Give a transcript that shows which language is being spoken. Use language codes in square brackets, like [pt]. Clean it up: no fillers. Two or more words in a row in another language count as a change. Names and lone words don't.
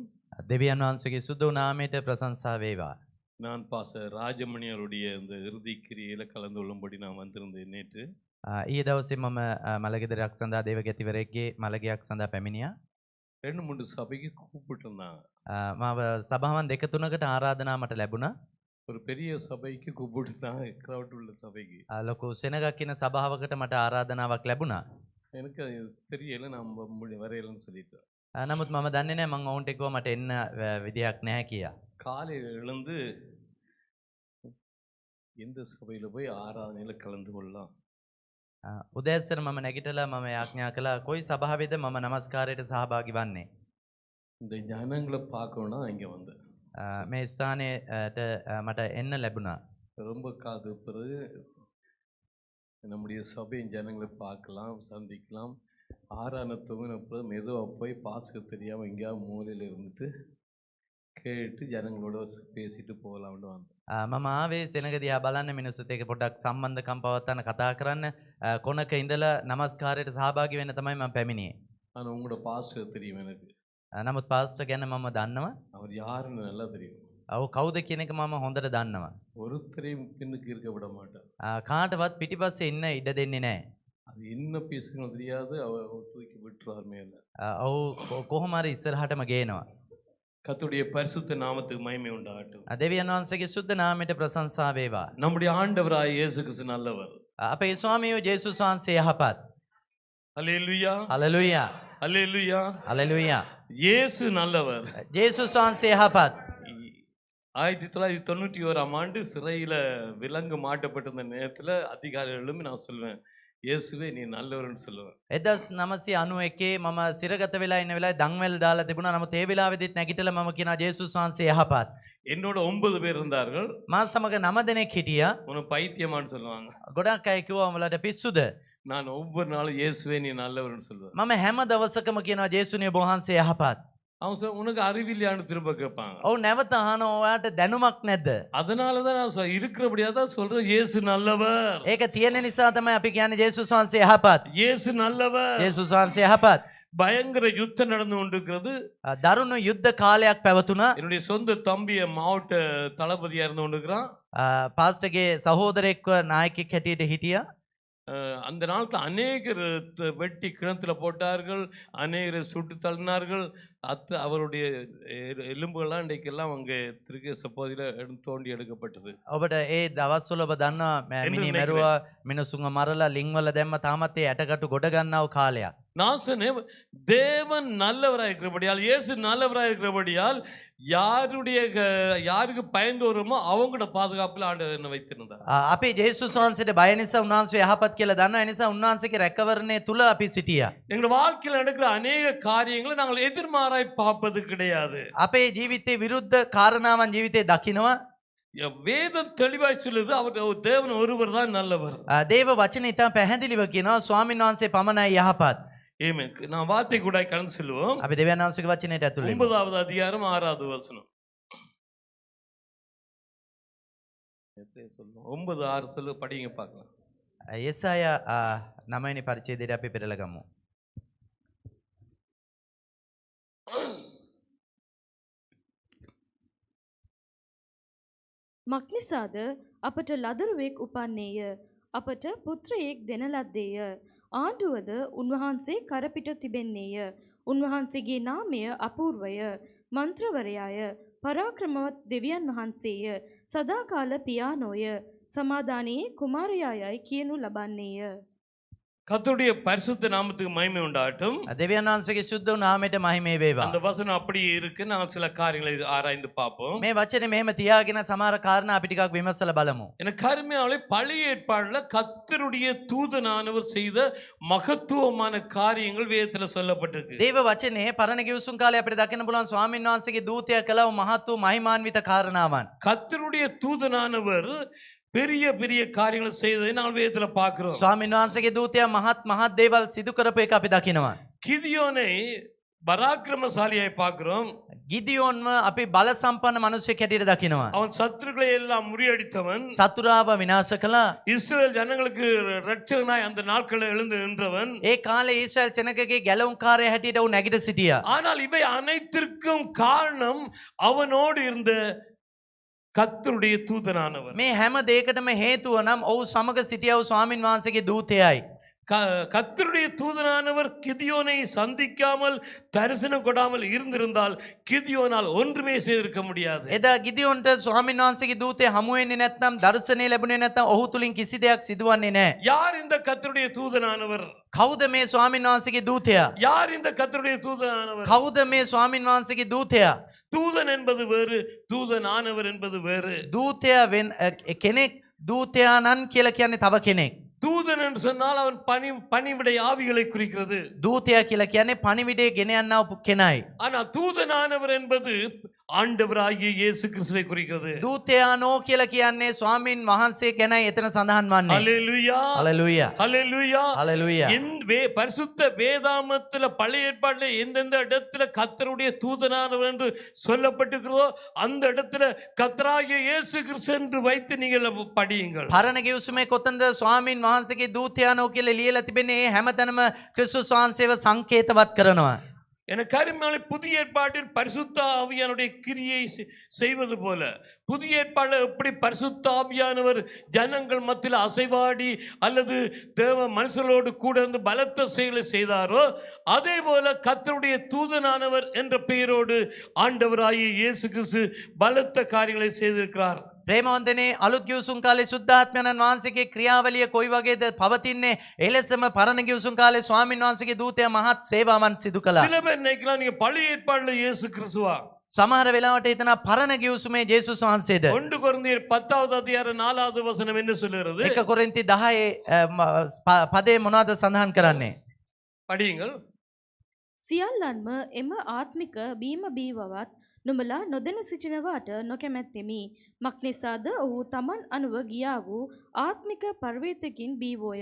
[si] දෙවියන් වහන්සේගේ සුදු නාමයට ප්‍රශංසා වේවා. [ta] நான் பாச ராஜமணி அவருடைய இந்த இறுதி கிரியில கலந்து கொள்ளும்படி நான் வந்திருந்தேன் நேற்று. [si] ඊයේ දවසේ මම මලගෙදරක් සඳහා දේවගැතිවරයෙක්ගේ මළගෙයක් සඳහා පැමිණියා. [ta] 2-3 சபைக்கு கூப்பிட்டுருந்தாங்க. [si] මාව සභාවන් දෙක තුනකට ආරාධනා මට ලැබුණා. [ta] ஒரு பெரிய சபைக்கு கூப்பிட்டுருந்தாங்க, crowd உள்ள சபைக்கு. [si] ලොකු සෙනගක් ඉන්න සභාවකට මට ආරාධනාවක් ලැබුණා. [ta] எனக்கு அது தெரியல, நான் வரையலன்னு சொல்லிட்டேன். [si] නමුත් මම දන්නේ නැහැ මං ඔවුන්ට කිව්වා මට එන්න විදියක් නැහැ කියලා. [ta] காலையில் எழுந்து எந்த சபையில போய் ஆராதனையில கலந்து கொள்ளலாம், [si] උදෑසන මම නැගිටලා මම යාඥා කළා කොයි සභාවේද මම නමස්කාරයට සහභාගී වන්නේ. [ta] இந்த ஜனங்களை பார்க்கணும்னா இங்க வந்தேன். [si] මේ ස්ථානයට මට එන්න ලැබුණා. [ta] ரொம்ப காது பிறகு நம்முடைய சபையின் ஜனங்களை பார்க்கலாம், சந்திக்கலாம். ஆறான தொகுனப்புறம் மெதுவாக போய் பாஸ்க்கு தெரியாமல் எங்கேயாவது மூலையில் இருந்துட்டு கேட்டு ஜனங்களோட பேசிட்டு போகலாம்னு வந்தேன். [si] මම ආවේ සෙනග දිහා බලන්න මිනිස්සුත් එක්ක පොඩ්ඩක් සම්බන්ධකම් පවත්වන්න කතා කරන්න කොනක ඉඳලා නමස්කාරයට සහභාගී වෙන්න තමයි මම පැමිණියේ. [ta] ஆனால் உங்களோட பாஸ்டர் தெரியும் எனக்கு. [si] නමුත් පාස්ටර් ගැන මම දන්නවා. [ta] அவர் யாருன்னு நல்லா தெரியும். [si] ඔව් කවුද කියන එක මම හොඳට දන්නවා. [ta] ஒருத்தரையும் பின்னுக்கு இருக்க விட மாட்டார். [si] කාටවත් පිටිපස්සේ ඉන්න ඉඩ දෙන්නේ නැහැ. [ta] அது என்ன பேசுகிறோம் தெரியாது, அவர் தூக்கி விட்டுருவார் மேலே. [si] ඔව් කොහොම හරි ඉස්සරහටම ගේනවා. [ta] கர்த்தருடைய பரிசுத்த நாமத்துக்கு மகிமை உண்டாகட்டும். [si] දෙවියන් වහන්සේගේ සුද්ධ නාමයට ප්‍රශංසා වේවා. [ta] நம்முடைய ஆண்டவராய் இயேசு கிறிஸ்து நல்லவர். [si] අපේ ස්වාමියෝ ජේසුස් වහන්සේ යහපත්. [ta] அல்லேலூயா, [si] හලෙලූයා [ta] அல்லேலூயா. [si] හලෙලූයා. [ta] இயேசு நல்லவர். [si] ජේසුස් වහන්සේ යහපත්. [ta] 1991ஆம் ஆண்டு சிறையில் விலங்கு மாட்டப்பட்டிருந்த நேரத்தில் அதிகாலை எழும்பி நான் சொல்லுவேன், இயேசுவே நீ நல்லவர்னு சொல்லுவேன். [si] 1991 මම සිරගත වෙලා ඉන්න වෙලාවේ දන්වැල් දාලා තිබුණා. නමුත් ඒ වෙලාවේදීත් නැගිටලා මම කියනවා ජේසුස් වහන්සේ යහපත්. [ta] என்னோட 9 பேர் இருந்தார்கள். [si] මා සමග 9 දෙනෙක් හිටියා. [ta] உனக்கு பைத்தியமான்னு சொல்லுவாங்க. [si] ගොඩක් අය කිව්වා උඹලට පිස්සුද? [ta] நான் ஒவ்வொரு நாளும் இயேசுவே நீ நல்லவர்னு சொல்லுவேன். [si] මම හැම දවසකම කියනවා ජේසුනේ ඔබ වහන්සේ යහපත්. [ta] அவன் சொல்ல உனக்கு அறிவில்லையான்னு திரும்ப கேட்பாங்க. [si] ඔව් නැවත අහනවා ඔයාට දැනුමක් නැද්ද? [ta] அதனால தான் நான் இருக்கிறபடியா தான் சொல்றேன், இயேசு நல்லவர். [si] ඒක තියෙන නිසා තමයි අපි කියන්නේ ජේසුස් වහන්සේ යහපත්. [ta] இயேசு நல்லவர். [si] ජේසුස් වහන්සේ යහපත්. [ta] பயங்கர யுத்தம் நடந்து கொண்டிருக்கிறது. [si] දරුණු යුද්ධ කාලයක් පැවතුණා. [ta] என்னுடைய சொந்த தம்பிய மாவட்ட தளபதியா இருந்து கொண்டிருக்கிறான். [si] පාස්ටර්ගේ සහෝදරෙක්ව නායකයෙක් හැටියට හිටියා. [ta] அந்த நாட்கள் அநேகர் வெட்டி கிணத்துல போட்டார்கள், அநேகரை சுட்டு தள்ளினார்கள். அவருடைய எலும்புகள்லாம் இன்றைக்கெல்லாம் அங்கே திருக்கேச பகுதியில் தோண்டி எடுக்கப்பட்டது. [si] ඔබට ඒ දවස්වල ඔබ දන්නවා මිනි මැරුවා, මිනිසුන්ව මරලා ලිං වල දැම්ම, තාමත් ඒ ඇටකටු ගොඩ ගන්නව කාලයක්. [ta] நான் சொன்னேன், தேவன் நல்லவராக இருக்கிறபடியால், இயேசு நல்லவராக இருக்கிறபடியால் யாருக்கு பயந்து வருமோ அவங்களோட பாதுகாப்பில் ஆண்டவர் என்ன வைத்திருந்தார். [si] අපි ජේසුස් වහන්සේට බය නිසා උන්වහන්සේ යහපත් කියලා දන්නවා. ඒ නිසා උන්වහන්සේගේ රැකවරණය තුල අපි සිටියා. [ta] எங்கள் வாழ்க்கையில் நடக்கிற அநேக காரியங்களை நாங்கள் எதிர்மாறாய் பார்ப்பது கிடையாது. [si] අපේ ජීවිතේ විරුද්ධ කාරණාවන් ජීවිතේ දකිනවා. [ta] வேதம் தெளிவாய் சொல்லுது, அவர் தேவன் ஒருவர் தான் நல்லவர். [si] දේව වචනේ ඉතා පැහැදිලිව කියනවා ස්වාමීන් වහන්සේ පමණයි යහපත්. [ta] ஆமென். நான் வார்த்தை கூட கடந்து செல்வோம். [si] අපි දෙවියන් වහන්සේගේ වචනයට ඇතුළු වෙමු. [ta] 9வது அதிகாரம் 6வது வசனம். 9:6 சொல்லு, படிங்க பார்க்கலாம். [si] යෙසායා 9 වෙනි පරිච්ඡේදයට අපි පෙරලා ගමු. මක්නිසාද අපට ලදරුවෙක් උපන්නේය, අපට පුත්‍රයෙක් දෙන ලද්දේය. ආණ්ඩුවද උන්වහන්සේ කරපිට තිබෙන්නේය. උන්වහන්සේගේ නාමය අපූර්වය, මන්ත්‍රවරයාය, පරාක්‍රමවත් දෙවියන් වහන්සේය, සදාකාල පියානෝය, සමාදානයේ කුමාරයායයි කියනු ලබන්නේය. [ta] கர்த்தருடைய பரிசுத்த நாமத்துக்கு மகிமை உண்டாகட்டும். [si] දෙවියන් වහන්සේගේ සුද්ධ නාමයට මහිමේ වේවා. [ta] அந்த வசனம் அப்படியே இருக்கு. நான் சில காரியங்களை ஆராய்ந்து பார்ப்போம். [si] මේ වචනේ මෙහෙම තියාගෙන සමහර කාරණා අපි ටිකක් විමසලා බලමු. [ta] எனக்கு அருமையானவர்களே, பழைய ஏற்பாடுல கர்த்தருடைய தூதனானவர் செய்த மகத்துவமான காரியங்கள் வேதத்துல சொல்லப்பட்டிருக்கு. [si] දේව වචනේ පරණ කිව්සුම් කාලේ අපිට දකින්න පුළුවන් ස්වාමීන් වහන්සේගේ දූතයා කළා මහත් වූ මහිමාන්විත කාරණාවන්. [ta] கர்த்தருடைய தூதனானவர் பெரிய பெரிய காரியங்களை செய்ததை நாங்கள் வேதத்துல பார்க்கிறோம். [si] ස්වාමීන් වහන්සේගේ දූතයා මහත් දේවල් සිදු කරපු එක අපි දකිනවා. [ta] கிதியோனை பராக்கிரமசாலியாய் பார்க்கிறோம். [si] ගිදියෝන්ව අපි බල සම්පන්න මිනිසෙක් හැටියට දකිනවා. [ta] அவன் சத்துருக்களை எல்லாம் முறியடித்தவன், [si] සතුරාව විනාශ කළා. [ta] இஸ்ரவேல் ஜனங்களுக்கு இரட்சகனாய் அந்த நாட்களில் எழுந்து நின்றவன். [si] ඒ කාලේ ඊශ්‍රායල් සෙනගගේ ගැලවුම්කාරයා හැටියට ඌ නැගිට සිටියා. [ta] ஆனால் இவை அனைத்திற்கும் காரணம் அவனோடு இருந்த கர்த்தருடைய தூதனானவர். [si] මේ හැම දෙයකටම හේතුව නම් ඔහු සමග සිටිය වූ ස්වාමින් වහන්සේගේ දූතයයි. [ta] கர்த்தருடைய தூதனானவர் கிதியோனை சந்திக்காமல் தரிசனம் கொடாமல் இருந்திருந்தால் கிதியோனால் ஒன்றுமே செய்திருக்க முடியாது. [si] එදා ගිදියොන්ට ස්වාමින් වහන්සේගේ දූතය හමු වෙන්නේ නැත්නම් දර්ශනය ලැබුණේ නැත්නම් ඔහු තුලින් කිසි දෙයක් සිදුවන්නේ නැහැ. [ta] யார் இந்த கர்த்தருடைய தூதனானவர்? [si] කවුද මේ ස්වාමින් වහන්සේගේ දූතයා? [ta] யார் இந்த கர்த்தருடைய தூதனானவர்? [si] කවුද මේ ස්වාමින් වහන්සේගේ දූතයා? [ta] தூதன் என்பது வேறு, தூதனானவர் என்பது வேறு. [si] දූතයා කෙනෙක් දූතයාණන් කියලා කියන්නේ තව කෙනෙක්. [ta] தூதன் என்று சொன்னால் அவன் பணிவிடை ஆவிகளை குறிக்கிறது. [si] දූතයා කියලා කියන්නේ පණිවිඩය ගෙන යන්නා වූ කෙනයි. [ta] ஆனா தூதனானவர் என்பது ஆண்டவராகிய இயேசு கிறிஸ்துவை குறிக்கிறது. [si] දූතයානෝ කියලා කියන්නේ ස්වාමින් වහන්සේ ගැනයි එතන සඳහන් වන්නේ. [ta] அல்லேலூயா, [si] හලෙලූයා. [ta] அல்லேலூயா. [si] හලෙලූயா. [ta] பரிசுத்த வேதாமத்துல பழைய ஏற்பாட்டில் எந்தெந்த இடத்துல கர்த்தருடைய தூதனானவர் என்று சொல்லப்பட்டிருக்கிறதோ அந்த இடத்துல கர்த்தராகிய இயேசு கிறிஸ்து என்று வைத்து நீங்கள் படியுங்கள். [si] පරණ ගිවිසුමේ කොතනද ස්වාමින් වහන්සේගේ දූතයානෝ කියලා ලියලා තිබෙන්නේ? ඒ හැමතැනම ක්‍රිස්තුස් වහන්සේව සංකේතවත් කරනවා. [ta] என கருமையாளை புதிய ஏற்பாட்டில் பரிசுத்த ஆவியானுடைய கிரியை செய்வது போல புதிய ஏற்பாட்டில் எப்படி பரிசுத்த ஆவியானவர் ஜனங்கள் மத்தியில் அசைவாடி அல்லது தேவ மனுஷர்களோடு கூட இருந்து பலத்த செயலை செய்தாரோ அதே போல கர்த்தருடைய தூதனானவர் என்ற பெயரோடு ஆண்டவராகிய இயேசு கிறிஸ்து பலத்த காரியங்களை செய்திருக்கிறார். [si] ප්‍රේමවන්තනේ අලුත් ගිවිසුම් කාලේ සුද්ධාත්මයන්න් වහන්සේගේ ක්‍රියාවලිය කොයි වගේද පවතින්නේ? එලෙසම පරණ ගිවිසුම් කාලේ ස්වාමින් වහන්සේගේ දූතයා මහත් සේවාවන් සිදු කළා. [ta] சில பேர் நினைக்கலாம் நீங்க பழைய ஏற்பாடுல இயேசு கிறிஸ்துவா? [si] සමහර වෙලාවට හිතනවා පරණ ගිවිසුමේ ජේසුස් වහන්සේද? [ta] 1 கொரிந்தியர் 10வது அதிகாரம் 4வது வசனம் என்ன சொல்லுகிறது? [si] 1 කොරින්ති 10 පදේ මොනවද සඳහන් කරන්නේ? [ta] படியுங்கள். [si] සියල්ලන්ම එම ආත්මික බීම බීවවත් නුඹලා නොදැන සිටිනවාට නොකැමැත්තෙමි. මක්නිසාද ඔහු තමන් අනුව ගියා වූ ආත්මික පර්වතකින් බීවෝය.